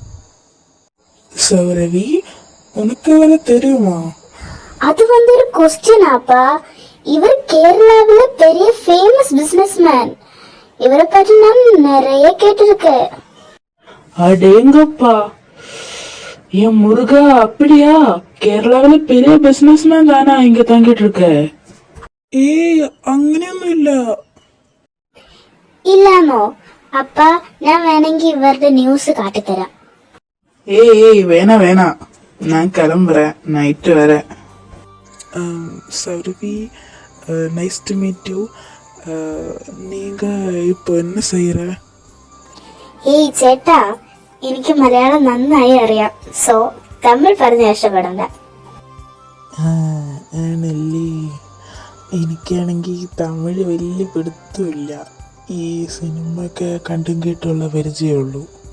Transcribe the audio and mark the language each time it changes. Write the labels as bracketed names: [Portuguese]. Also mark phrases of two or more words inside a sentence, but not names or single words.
[Tamil] சௌரவி, உனக்கு வேற தெரியுமா? அது வந்து ஒரு கொஸ்டின் ஆப்பா. இவர் கேரளாவில பெரிய ஃபேமஸ் பிசினஸ்மேன். இவரை பற்றி நான் நிறைய கேட்டிருக்கேன். அடேங்கப்பா, என் முருகா, அப்படியா? கேரளாவில பெரிய பிசினஸ்மேன் தானா இங்க தங்கிட்டு இருக்க? [Malayalam] ഏയ് അങ്ങനെയൊന്നും ഇല്ല. ഇല്ലാന്നോ? അപ്പ ഞാൻ വേണമെങ്കിൽ ഇവരുടെ ന്യൂസ് കാട്ടിത്തരാം. ഏയ് വേണ വേണ, ഞാൻ കിளம்புறேன், നൈറ്റ് വരെ. [English] சௌரவி, nice to meet you. [Tamil] நீங்க இப்போ என்ன செய்யற? [Malayalam] ഏയ് ചേട്ടാ, എനിക്ക് മലയാളം നന്നായി അറിയാം. സോ തമിഴ് പറഞ്ഞ് ഇഷ്ടപ്പെടണ്ട. ആണല്ലേ? എനിക്കാണെങ്കിൽ തമിഴ് വലിയ പിടുത്തമില്ല. ഈ സിനിമ ഒക്കെ കണ്ടും കേട്ടുള്ള പരിചയമുള്ളൂ.